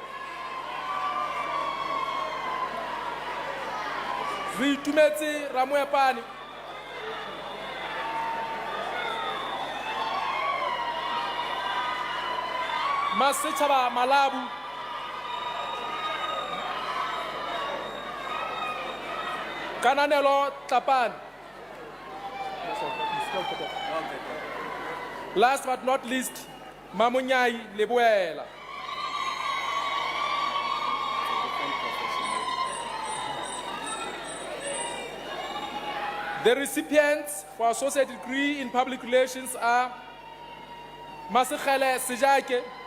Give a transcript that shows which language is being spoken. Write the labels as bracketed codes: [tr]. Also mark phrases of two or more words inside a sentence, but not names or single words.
[st] Re itumetse Ramoepane. Masetjhaba Malabu. Kananelo Tlapane. [en] Last but not least, Mamunyai Lebuela. The recipients for associate degree in public relations are Masekhele Sejake,